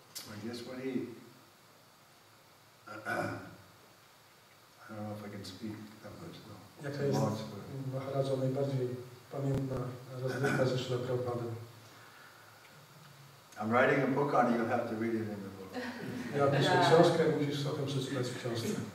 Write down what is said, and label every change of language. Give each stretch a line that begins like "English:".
English: I guess when he, I don't know if I can speak that much though.
Polish: Jaka jest Maharadża najbardziej pamiętna rozrywka ze Srila Prabhupada?
English: I'm writing a book on it, you'll have to read it in the book.
Polish: Ja piszę książkę, musisz o tym przeczytać w książce.